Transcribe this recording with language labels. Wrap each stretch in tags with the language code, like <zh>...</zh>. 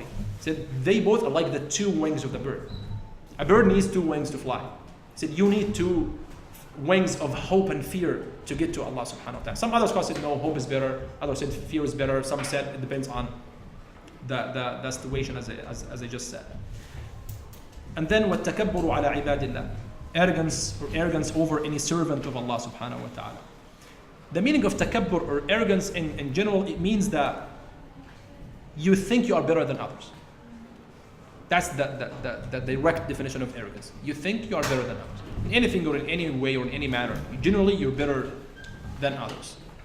<en>He said, they both are like the two wings of the bird. A bird needs two wings to fly. He said, you need two wings of hope and fear to get to Allah subhanahu wa ta'ala. Some other scholars said, no, hope is better. Others said, fear is better. Some said, it depends on the situation, as I just said. And then,</en> <ar>وَالتَّكَبُّرُ عَلَى عِبَادِ اللَّهِ.</ar> <en>Arrogance over any servant of Allah subhanahu wa ta'ala. The meaning of takabbur or arrogance in general, it means that you think you are better than others. That's the direct definition of arrogance. You think you are better than others. In anything or in any way or in any manner. Generally, you're better than others.</en>